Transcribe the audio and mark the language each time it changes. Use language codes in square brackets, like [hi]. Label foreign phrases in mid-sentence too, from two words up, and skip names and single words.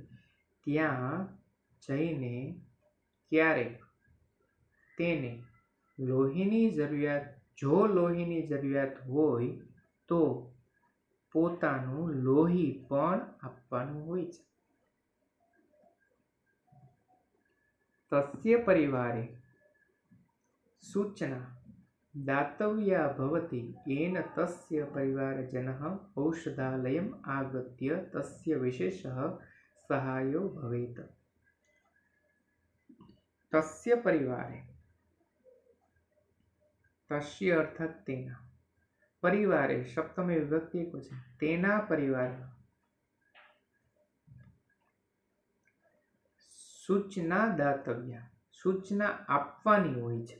[gu] ત્યાં જઈને ક્યારેક તેને લોહીની જરૂરિયાત, જો લોહીની જરૂરિયાત હોય તો પોતાનું લોહી પણ આપવાનું હોય છે. [sa] તસ્ય પરિવારે સૂચના दातव्या भवति येन तस्य परिवारजनः औषधालयम् आगत्य तस्य विशेषः सहायो भवेत्। तस्य परिवारे, तस्य अर्थात तेना, परिवारे सप्तमी विभक्ति एकवचन, [gu] તેના પરિવાર [sa] सूचना दातव्या, [gu] સૂચના આપવાની હોય છે।